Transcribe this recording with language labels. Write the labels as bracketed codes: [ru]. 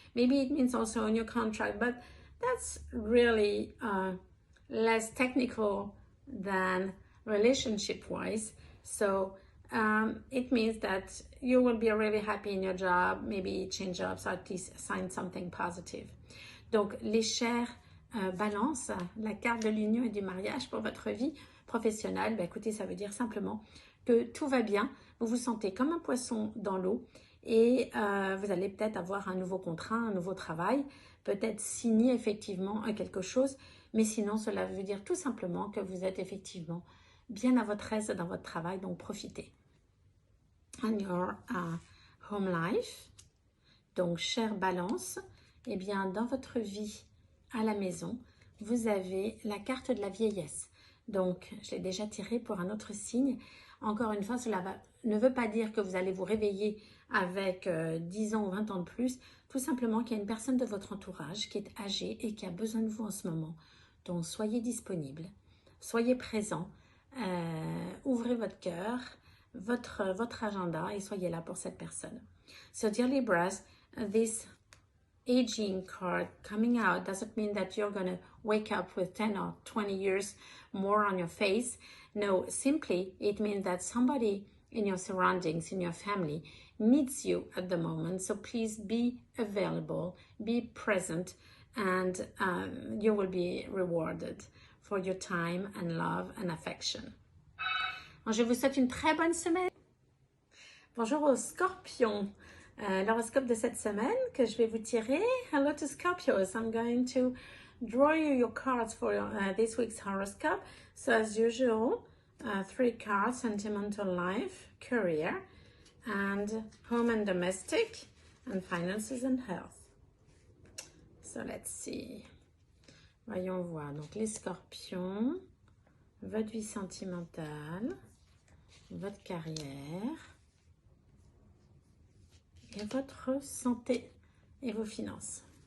[en] Maybe it means also a new contract, but that's really less technical than relationship-wise. So it means that you will be really happy in your job, maybe change jobs, or at least sign something positive. [fr] Donc, les chères Balance, la carte de l'union et du mariage pour votre vie professionnelle, ben écoutez, ça veut dire simplement que tout va bien, vous vous sentez comme un poisson dans l'eau et vous allez peut-être avoir un nouveau contrat, un nouveau travail, peut-être signer effectivement quelque chose, mais sinon cela veut dire tout simplement que vous êtes effectivement bien à votre aise dans votre travail, donc profitez. [en] And your home life, [fr] donc chère Balance, eh bien dans votre vie à la maison, vous avez la carte de la vieillesse. Donc, je l'ai déjà tirée pour un autre signe. Encore une fois, cela ne veut pas dire que vous allez vous réveiller avec 10 ans ou 20 ans de plus. Tout simplement qu'il y a une personne de votre entourage qui est âgée et qui a besoin de vous en ce moment. Donc, soyez disponible, soyez présent, ouvrez votre cœur, votre agenda et soyez là pour cette personne. [en] So, dear Libras, this aging card coming out doesn't mean that you're going to wake up with 10 or 20 years more on your face. No, simply it means that somebody in your surroundings, in your family, needs you at the moment. So please be available, be present, and you will be rewarded for your time and love and affection. [fr] Je vous souhaite une très bonne semaine. Bonjour aux scorpions. L'horoscope de cette semaine que je vais vous tirer. [en] Hello to Scorpios. I'm going to draw you your cards for this week's horoscope. So as usual, 3 cards: sentimental life, career, and home and domestic, and finances and health. So let's see. [fr] Voyons voir. Donc les scorpions, votre vie sentimentale, votre carrière, et votre santé et vos finances.